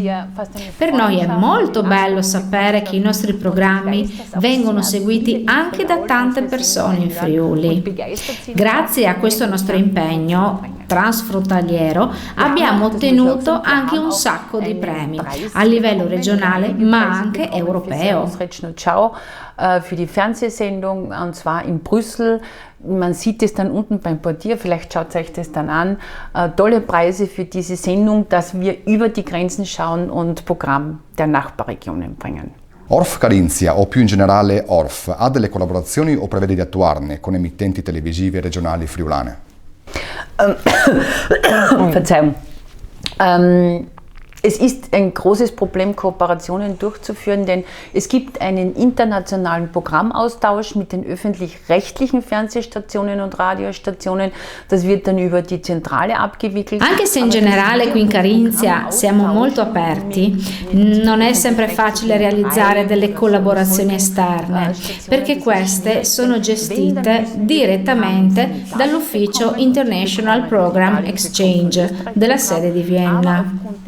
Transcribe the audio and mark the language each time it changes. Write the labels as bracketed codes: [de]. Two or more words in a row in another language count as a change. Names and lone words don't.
[it] Per noi è molto bello sapere che i nostri programmi vengono seguiti anche da tante persone in Friuli. Grazie a questo nostro impegno transfrontaliero abbiamo ottenuto anche un sacco di premi a livello regionale ma anche europeo. [de] Ciao für die Fernsehsendung, und zwar in Brüssel. Man sieht es dann unten beim Portier, vielleicht schaut euch das dann an. Tolle Preise für diese Sendung, dass wir über die Grenzen schauen und Programm der Nachbarregionen bringen. [it] Orff Carinzia, o più in generale Orff, ha delle collaborazioni o prevede di attuarne con emittenti televisive regionali friulane? [de] Verzeihung. Es ist ein großes Problem, Kooperationen durchzuführen, denn es gibt einen internationalen Programmaustausch mit den öffentlich-rechtlichen Fernsehstationen und Radiostationen. Das wird dann über die Zentrale abgewickelt. [it] Anche se in generale qui in Carinzia siamo molto aperti, non è sempre facile realizzare delle collaborazioni esterne, perché queste sono gestite direttamente dall'ufficio International Program Exchange della sede di Vienna.